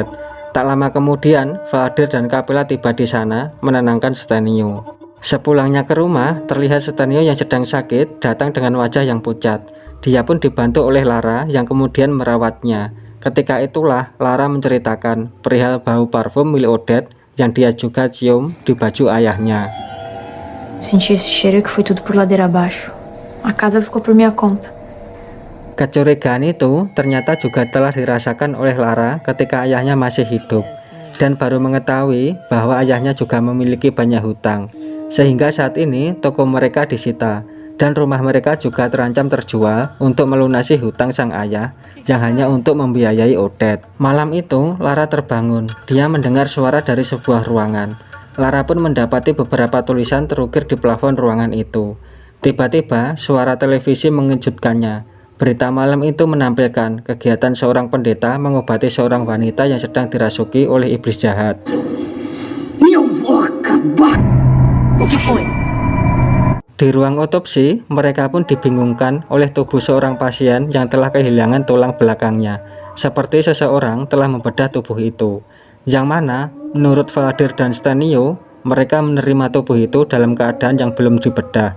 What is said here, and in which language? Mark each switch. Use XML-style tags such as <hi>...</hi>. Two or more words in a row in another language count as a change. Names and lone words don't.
<id>Tak lama kemudian, Valadir dan Capella tiba di sana menenangkan Stenio. Sepulangnya ke rumah, terlihat Stenio yang sedang sakit datang dengan wajah yang pucat. Dia pun dibantu oleh Lara yang kemudian merawatnya. Ketika itulah Lara menceritakan perihal bau parfum milik Odette yang dia juga cium di baju ayahnya.</id> <pt>Senti esse cheiro que foi tudo por ladeira abaixo. A casa ficou por minha conta.</pt> <id>Kecurigaan itu ternyata juga telah dirasakan oleh Lara ketika ayahnya masih hidup dan baru mengetahui bahwa ayahnya juga memiliki banyak hutang, sehingga saat ini toko mereka disita dan rumah mereka juga terancam terjual untuk melunasi hutang sang ayah yang hanya untuk membiayai Odette. Malam itu Lara terbangun, dia mendengar suara dari sebuah ruangan. Lara pun mendapati beberapa tulisan terukir di plafon ruangan itu. Tiba-tiba suara televisi mengejutkannya. Berita malam itu menampilkan kegiatan seorang pendeta mengobati seorang wanita yang sedang dirasuki oleh iblis jahat.</id> <pt>Eu vou acabar. O que foi?</pt> <id>Di ruang otopsi, mereka pun dibingungkan oleh tubuh seorang pasien yang telah kehilangan tulang belakangnya, seperti seseorang telah membedah tubuh itu. Yang mana, menurut Valadir dan Stenio, mereka menerima tubuh itu dalam keadaan yang belum dibedah.</id>